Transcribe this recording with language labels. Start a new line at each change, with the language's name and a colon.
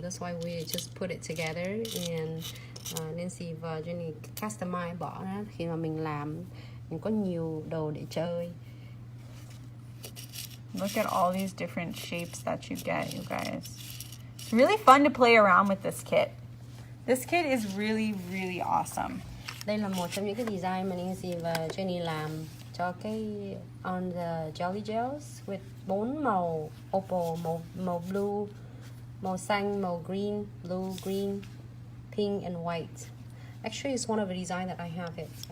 English: That's why we just put it together, and Nancy
Vietnamese: và Jenny customize bỏ ra khi mà mình làm, mình có nhiều đồ để chơi.
English: Look at all these different shapes that you get, you guys. It's really fun to play around with this kit. This kit is really, really awesome.
Vietnamese: Đây là một trong những cái design mà Nancy và Jenny làm cho cái
English: on the jelly gels
Vietnamese: with 4 màu opal, màu blue, màu xanh, màu green,
English: blue, green, pink and white. Actually, it's one of the design that I have it.